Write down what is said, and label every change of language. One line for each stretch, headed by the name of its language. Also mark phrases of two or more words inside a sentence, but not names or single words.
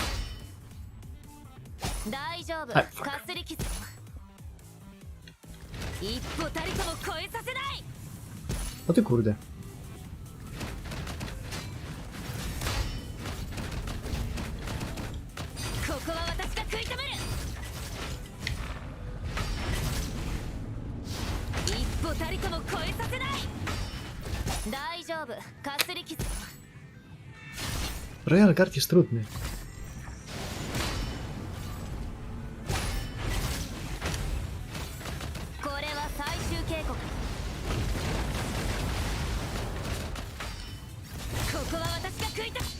Japanese: 大丈夫、はいかすり傷一歩たりとも超えさせない。
Polish: O ty kurde.
Japanese: ここは私が食い止める。一歩たりとも超えさせない。大丈夫、かすり傷
Polish: Royal Guard jest trudny.
Japanese: これは最終警告。ここは私が食い止め。